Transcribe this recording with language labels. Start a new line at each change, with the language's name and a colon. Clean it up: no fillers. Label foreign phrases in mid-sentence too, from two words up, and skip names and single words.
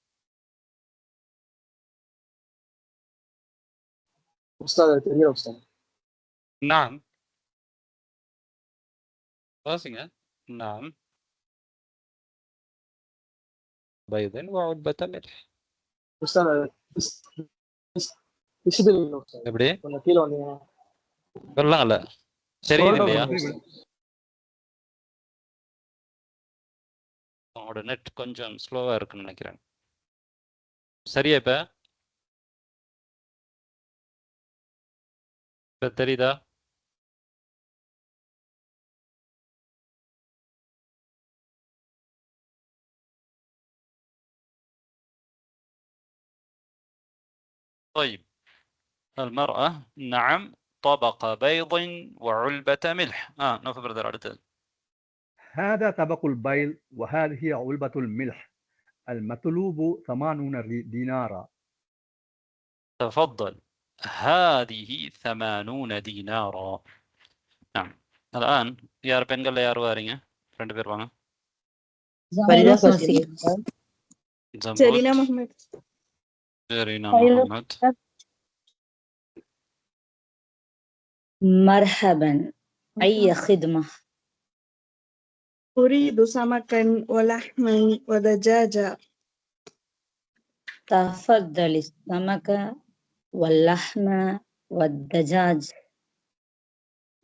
Arabic: أستاذ.
Tamil: نعم வாசிங்க.
Arabic: نعم بيض وعلبة ملح. أستاذ
Tamil: எப்படி கீழே வந்தீங்க வரலாம்ல? தெரியுது இல்லையா? உங்களோட நெட் கொஞ்சம் ஸ்லோவா இருக்குன்னு நினைக்கிறேன். சரியா? இப்ப தெரியுதா?
Arabic: طيب المرأة نعم طبق بيض وعلبة ملح.
Tamil: نوفل برادر அடுத்து.
Arabic: هذا طبق البيض وهذه علبة الملح. المطلوب 80 دينارا. تفضل هذه 80 دينارا. نعم الآن
Tamil: யார் பெண்கள்ல யார் வாரீங்க? 2 பேர் வாங்க. ஜெரீனா முகமது.
Arabic: مرحبا أي خدمة؟ أريد سمكا ولحما ودجاجة. تفضل السمك واللحم والدجاج.